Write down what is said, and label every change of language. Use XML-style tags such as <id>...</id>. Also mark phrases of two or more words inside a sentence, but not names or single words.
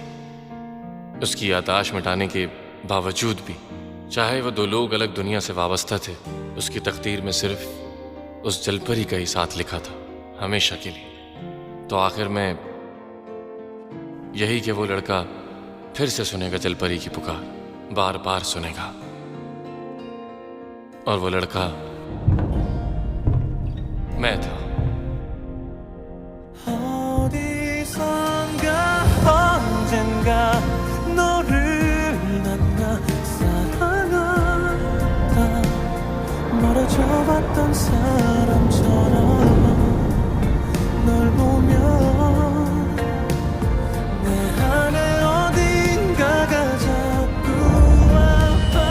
<hi>उसकी याददाश्त मिटाने के बावजूद भी, चाहे वो दो लोग अलग दुनिया से वाबस्ता थे, उसकी तकदीर में सिर्फ उस जलपरी का ही साथ लिखा था, हमेशा के लिए। तो आखिर में यही कि वो लड़का फिर से सुनेगा जलपरी की पुकार, बार बार सुनेगा। और वो लड़का मैं था।</hi> <ko>어디선가 언젠가 너를 만나 사랑하다 멀어져봤던 사람처럼 널 보면 내 안에 어딘가가 자꾸 아파.</ko>